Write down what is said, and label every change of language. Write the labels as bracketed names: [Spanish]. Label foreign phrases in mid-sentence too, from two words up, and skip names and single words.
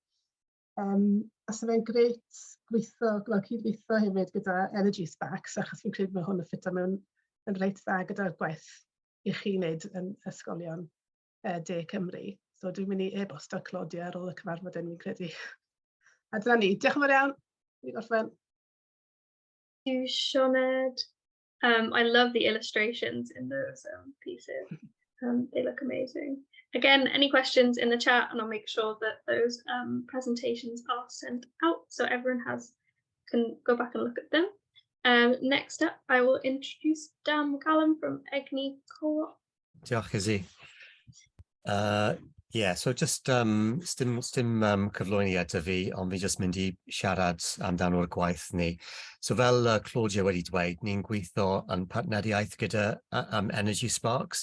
[Welsh] A so mae'n greit cydweithio hefyd gyda Energy Sparks, achos fi'n credu mae hwn yn ffito mewn yn reit dda gyda'r gwaith i chi wneud yn ysgolion De Cymru. So dwi'n mynd i e-bosto Claudia ar ôl y cyfarfod yn fi'n credu. A dyna ni, diolch yn fawr iawn. Fi'n gorffen. [English] You, Sioned. I love the illustrations in those pieces. They look amazing. Again, any questions in the chat, and I'll make sure that those presentations are sent out so everyone can go back and look at them. Next up, I will introduce Dan McCallum from Ynni Co-op. [Welsh] Diolch, Izzy. So just stym cyflwyniad y fi, ond fi just mynd i siarad amdano'r gwaith ni. So fel Claudia wedi dweud, ni'n gweithio yn partneriaeth gyda Energy Sparks.